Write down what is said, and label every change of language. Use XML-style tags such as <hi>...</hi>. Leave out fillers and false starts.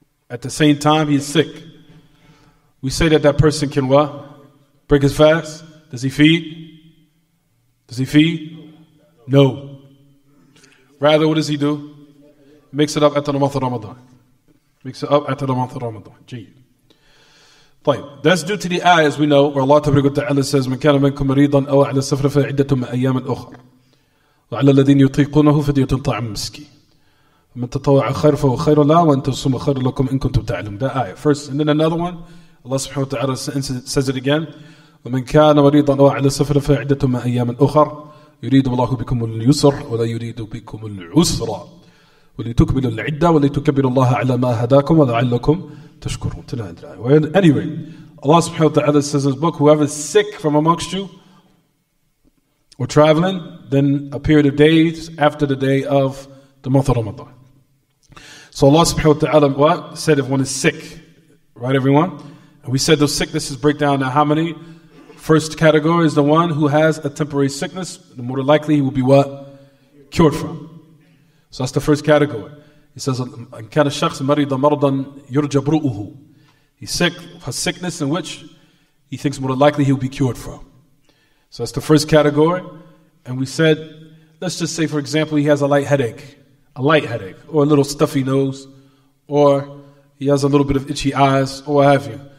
<en>At the same time, he is sick. We say that person can what? Break his fast? Does he feed? Does he feed? No. Rather, what does he do? Makes it up after the month of Ramadan. Makes it up after the month of Ramadan. That's due to the ayah, as we know, where Allah Ta'ala says,</en> <ar>مَنْ كَانَ مِنْكُمْ مَرِيضًا أَوْ عَلَى السَّفَرِ فَعِدَّةٌ مِنْ أَيَّامٍ أُخْرَى وَعَلَى الَّذِينَ يُطِيقُونَهُ فِدْيَةٌ طَعَامُ مِسْكِينٍ وَمَنْ تَطَوَّعَ خَيْرًا فَهُوَ خَيْرٌ لَهُ وَأَنْ تَصُومُوا خَيْرٌ لَكُمْ إِن كُنتُمْ تَعْلَمُونَ.</ar> <en>That ayah first, and then another one, Allah Subhanahu wa Ta'ala says it again,</en> <ar>وَمَنْ كَانَ مَرِيضًا أَوْ عَلَى السَّفَرِ فَعِدَّةٌ مِنْ أَيَّامٍ أُخْرَى يُرِيدُ اللَّهُ بِكُمُ الْيُسْرَ وَلَا يُرِيدُ بِكُمُ الْعُسْرَ وَلِتُكْمِلُوا الْعِدَّةَ وَلِتُكَبِّرُوا اللَّهَ عَلَى مَا هَدَاكُمْ وَلَعَلَّكُمْ تَشْكُرُونَ.</ar> <en>Anyway, Allah Subhanahu wa Ta'ala says in His book, whoever is sick from amongst you or traveling, then a period of days after the day of the month of Ramadan. So Allah Subhanahu wa Ta'ala what? Said if one is sick, right, everyone? And we said those sicknesses break down to how many? First category is the one who has a temporary sickness. The more likely he will be what? Cured from. So that's the first category. He says,</en> <ar>كَانَ الشَّخْص مَرِيضًا مَرْضًا يُرْجَى بْرُؤُهُ.</ar> <en>He's sick, has sickness in which he thinks more likely he'll be cured from. So that's the first category. And we said, let's just say, for example, he has a light headache, or a little stuffy nose, or he has a little bit of itchy eyes, or what have you.</en>